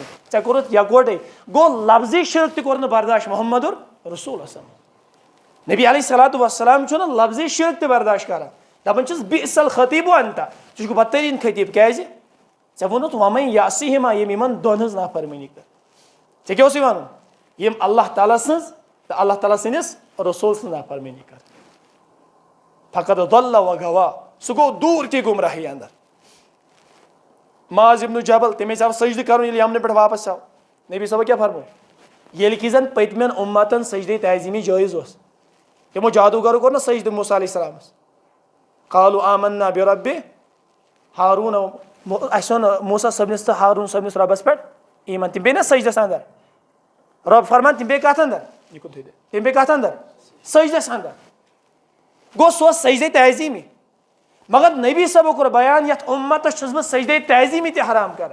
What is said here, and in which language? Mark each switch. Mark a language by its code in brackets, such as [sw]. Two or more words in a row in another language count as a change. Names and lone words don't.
[ks] ژےٚ کوٚرُتھ یکوٹے گوٚو لفظی شرک تہِ کوٚر نہٕ برداشت محمدُر رسول نبی [ar] علیہ الصلوٰۃ والسلام [ks] چھُنہٕ لفظی شرک تہِ برداشت کران دپان چھِس [ar] بِئس الخطیٖبُ انت [ks] ژٕ چھُکھ بدتریٖن خطیٖب. کیازِ ژےٚ ووٚنُتھ [ar] وَمَن یعصِہِما [ks] ییٚمۍ یِمن دۄن ہٕنٛز نافرمٲنی کٔر. ژےٚ کیٛاہ اوسُے وَنُن یِم اللہ تعالیٰ سٕنٛز تہٕ اللہ تعالیٰ سٕنٛدِس رسوٗل سٕنٛز نافرمٲنی کٔر. [ar] فقد ضل وغوا [ks] سُہ گوٚو دوٗرچی گمراہی اندر. معاذ ابن جبل تٔمِس آو سجدٕ کرُن ییٚلہِ یمنہٕ پٮ۪ٹھ واپس آو نبی صٲبن کیٛاہ فرموو ییٚلہِ کہِ زن پٔتمٮ۪ن اُمتن سجدے تعظیٖمی جٲیز اوس تِمو جادوٗگرو کوٚر نا سجدٕ موسیٰ علیہ السلامس [ar] قالوا آمنا بربِ ہاروٗن [ks] اسہِ اوٚن موسیٰ صٲبنِس تہٕ ہاروٗن صٲبنِس رۄبس پٮ۪ٹھ ایٖمان تِم بیٚیہِ نا سجدس اندر. رب فرمان تِم بیٚیہِ کتھ اندر تِم بیٚیہِ کتھ اندر سجدس اندر. گوٚو سُہ اوس سجدے تعظیٖمی مگر نبی صٲبو کوٚر بیان یتھ اُمتس چھُس بہٕ سجدے تعظیٖمی تہِ حرام کران.